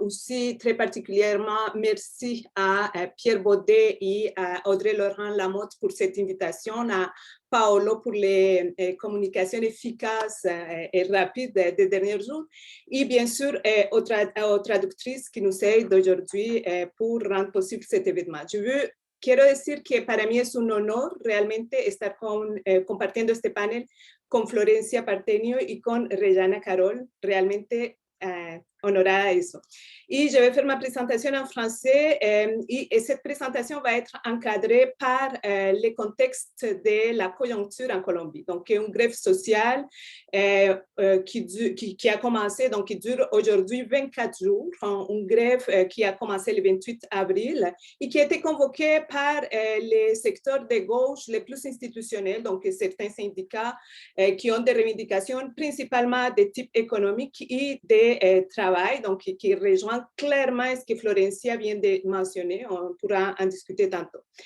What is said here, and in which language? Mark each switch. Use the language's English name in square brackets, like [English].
[French] Aussi, très particulièrement, merci à Pierre Baudet et à Audrey Laurent-Lamotte pour cette invitation, à Paolo pour les communications efficaces et rapides des derniers jours, et bien sûr aux traductrices qui nous aident aujourd'hui pour rendre possible cet événement. [Spanish] Quiero decir que para mí es un honor realmente estar compartiendo este panel con Florencia Partenio y con Rejana Carol, realmente honorada a eso. [French] Et je vais faire ma présentation en français et cette présentation va être encadrée par le contexte de la conjoncture en Colombie. Donc, une grève sociale qui a commencé, donc qui dure aujourd'hui 24 jours, une grève qui a commencé le 28 avril et qui a été convoquée par les secteurs de gauche les plus institutionnels, donc certains syndicats qui ont des revendications principalement de type économique et de travail, donc qui rejoint clairement ce que Florencia vient de mentionner, on pourra en discuter tantôt.